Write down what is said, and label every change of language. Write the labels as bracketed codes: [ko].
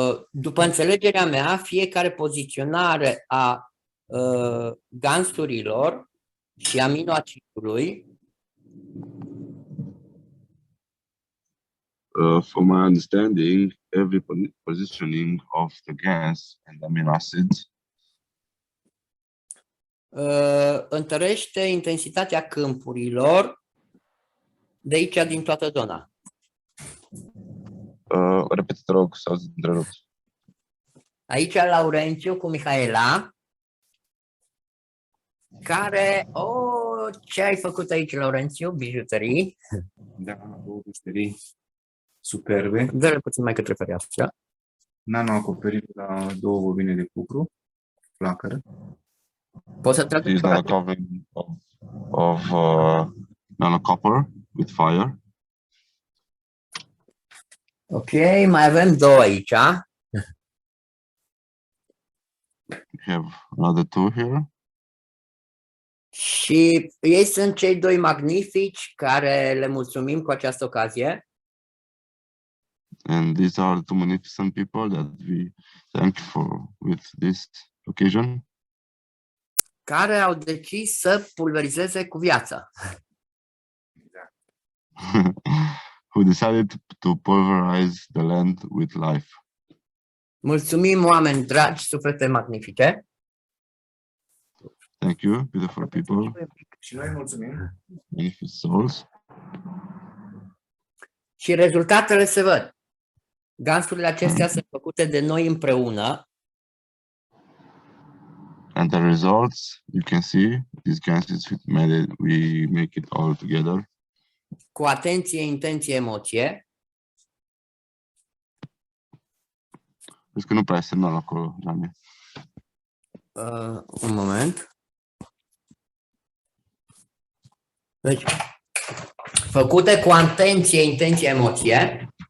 [ro] După înțelegerea mea, fiecare poziționare a gansurilor și aminoacidului [en] from my understanding, every positioning of the gas and amino acids [ro] întărește intensitatea câmpurilor de aici, din toată zona. Repet, te rog, s-au întrerupt. Aici Laurențiu cu Mihaela, care... ce ai făcut aici, Laurențiu? Bijuterii. Da, două bijuterii superbe. Dă-le puțin mai către fereastră. Nano-acoperit la două bobine de cupru, flacără. Poți să trag [en] Is the covering of nanocopper with fire. [ro] Ok, mai avem două aici. [en] We have another two here. [ro] Și ei sunt cei doi magnifici care le mulțumim cu această ocazie. [en] And these are two magnificent people that we thank for with this occasion. [ro] Care au decis să pulverizeze cu viață. [en] Who decided to pulverize the land with life. [ro] Mulțumim, oameni dragi, suflete magnifice. [en] Thank you, beautiful people, [ro] Și noi mulțumim. [en] benefit souls. [ro] Și rezultatele se văd. Gansurile acestea sunt făcute de noi împreună. [en] And the results, you can see, these ganses, we make it all together. [ro] Cu atenție, intenție, emoție. Vezi că nu prea e semnal acolo, Giani. Un moment. Deci, făcute cu atenție, intenție, emoție.